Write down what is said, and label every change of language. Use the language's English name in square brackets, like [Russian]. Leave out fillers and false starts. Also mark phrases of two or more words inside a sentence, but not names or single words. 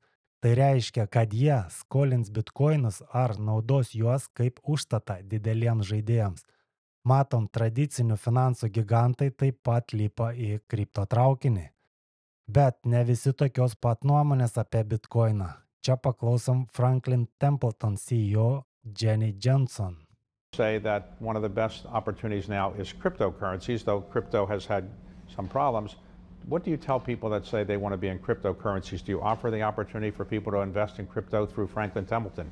[Lithuanian] Tai reiškia, kad jie skolins bitcoinus ar naudos juos kaip užstatą dideliems žaidėjams. Matom, tradicinių finansų gigantai taip pat lipa į kripto traukinį. Bet ne visi tokios pat nuomonės apie bitcoiną. Čia paklausom Franklin Templeton CEO Jenny Johnson. [English] Say that one of the best opportunities now is cryptocurrencies, though crypto has had some problems. What do you tell people that say they want to be in cryptocurrencies? Do you offer the opportunity for people to invest in crypto through Franklin Templeton?